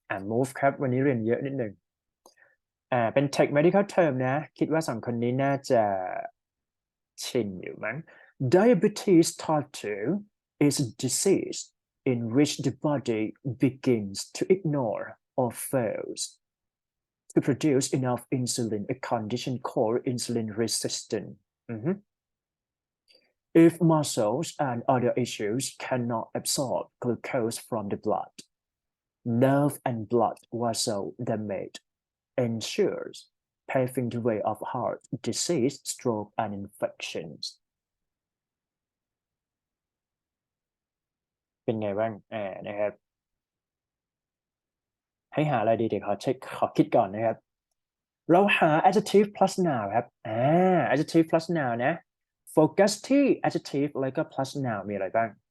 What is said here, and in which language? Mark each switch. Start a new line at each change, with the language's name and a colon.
English: move
Thai: ครับวันนี้เรียนเยอะนิดหนึ่งเป็น
English: tech medical term
Thai: นะคิดว่า2คนนี้น่าจะชินอยู่มั้ง
English: diabetes type 2 is a disease in which the body begins to ignore or fails to produce enough insulin, a condition called insulin resistance. If muscles and other issues cannot absorb glucose from the blood, nerve and blood vessel damage ensures paving the way of heart disease, stroke, and infections.
Thai: เป็นไงบ้างนะครับให้หาอะไรดีเดี๋ยวขอคิดก่อนนะครับเราหา adjective plus noun ครับadjective plus noun นะโฟกัสที่ adjective แล้วก็ plus noun มีอะไรบ้าง